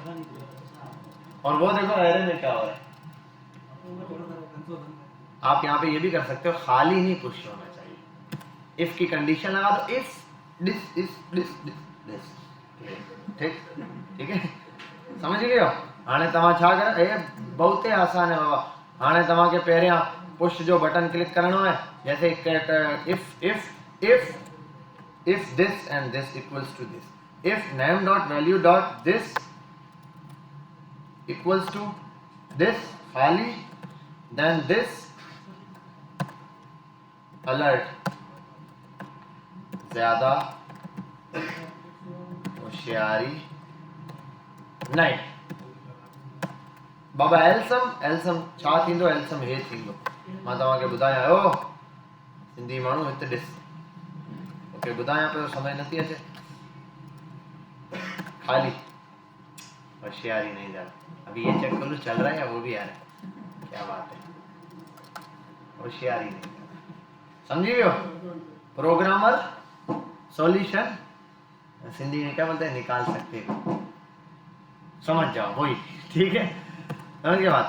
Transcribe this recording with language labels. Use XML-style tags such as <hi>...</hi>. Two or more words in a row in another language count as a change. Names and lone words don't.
<hi>और वो देखो एरे में क्या हो रहा है। आप यहाँ पे ये भी कर सकते हो, खाली नहीं पुश होना चाहिए, इफ की कंडीशन लगा दो,</hi> <en>if this this,</en> <hi>ठीक है, समझ गए हो।</hi> <sd>हाणे तव्हां छा कर,</sd> <hi>ये बहुत ही आसान है बाबा।</hi> <sd>हाणे तव्हां के पहिरियां पुश जो बटन क्लिक करणो है,</sd> <en>जैसे if this and this equals to this, if name dot value dot this equals to this खाली, then this alert</en> <hi>ज्यादा होशियारी नहीं बाबा।</hi> <sd>एल्सम छा थींदो, एल्सम हे थींदो। मां तव्हांखे ॿुधायां, ओ सिंधी माण्हू हिते ॾिस, ओके ॿुधायां पियो, समझ नथी अचे,</sd> <hi>खाली होशियारी नहीं ज्यादा। अभी ये चेक करो चल रहा है या वो भी आ रहा है, क्या बात है, होशियारी नहीं ज्यादा, समझी गए हो। प्रोग्रामर सॉल्यूशन सिंधी में क्या बोलते हैं, निकाल सकते हो, समझ जाओ वही, ठीक है, समझ गए बात।</hi>